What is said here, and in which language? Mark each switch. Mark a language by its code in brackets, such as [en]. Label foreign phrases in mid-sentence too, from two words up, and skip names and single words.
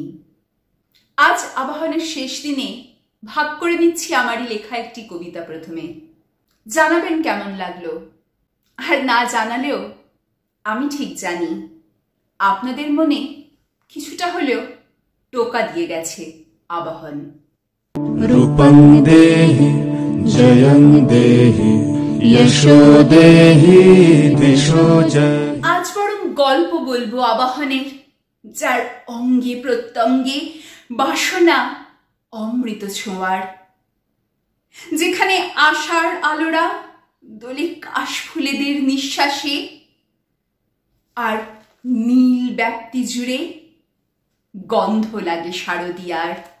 [bn] আজ আবাহনের শেষ দিনে ভাগ করে নিচ্ছি আমারই লেখা একটি কবিতা। প্রথমে জানাবেন কেমন লাগলো, আর না জানালেও আমি ঠিক জানি আপনাদের মনে কিছুটা হলেও টোকা দিয়ে গেছে আবাহন। [sa] रूपं देहि जयं देहि यशो देहि दिशो जहि। [bn] আজ বরং গল্প বলবো আবাহনের, যার অঙ্গে প্রত্যঙ্গে বাসনা অমৃত ছোঁয়ার, যেখানে আশার আলোরা দোলে কাশফুলেদের নিঃশ্বাসে, আর নীল ব্যাপ্তি জুড়ে গন্ধ লাগে শারদিয়ার।